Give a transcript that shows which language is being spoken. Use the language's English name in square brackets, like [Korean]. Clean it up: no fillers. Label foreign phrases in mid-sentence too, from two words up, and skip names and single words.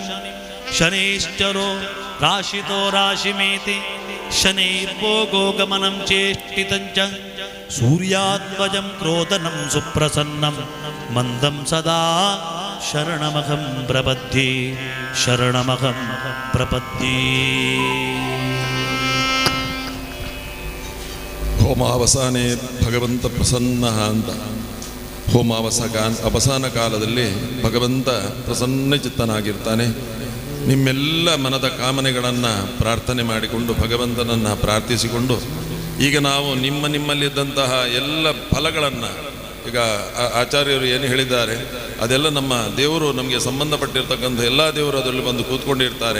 [Sanskrit] ಶನೇಶ್ಚರೋ ರಾಶಿತೋ ರಾಶಿಮೇತಿ ಶನೈರ್ಭೋಗೋ ಗಮನಂ ಚೇಷ್ಟಿತಂ ಚ ಸೂರ್ಯಾಧ್ವಜಂ ಕ್ರೋಧನಂ ಸುಪ್ರಸನ್ನಂ ಮಂದಂ ಸದಾ ಶರಣಮಹಂ ಪ್ರಪದ್ಯೆ ಶರಣಮಹಂ ಪ್ರಪದ್ಯೆ. [Kannada] ಹೋಮಾವಸಾನೆ ಭಗವಂತ ಪ್ರಸನ್ನ ಅಂತ. ಅವಸಾನ ಕಾಲದಲ್ಲಿ ಭಗವಂತ ಪ್ರಸನ್ನ ಚಿತ್ತನಾಗಿರ್ತಾನೆ. ನಿಮ್ಮೆಲ್ಲ ಮನದ ಕಾಮನೆಗಳನ್ನು ಪ್ರಾರ್ಥನೆ ಮಾಡಿಕೊಂಡು ಭಗವಂತನನ್ನು ಪ್ರಾರ್ಥಿಸಿಕೊಂಡು ಈಗ ನಾವು ನಿಮ್ಮಲ್ಲಿದ್ದಂತಹ ಎಲ್ಲ ಫಲಗಳನ್ನು ಈಗ ಆಚಾರ್ಯರು ಏನು ಹೇಳಿದ್ದಾರೆ ಅದೆಲ್ಲ ನಮ್ಮ ದೇವರು ನಮಗೆ ಸಂಬಂಧಪಟ್ಟಿರ್ತಕ್ಕಂಥ ಎಲ್ಲ ದೇವರು ಅದರಲ್ಲಿ ಬಂದು ಕೂತ್ಕೊಂಡಿರ್ತಾರೆ.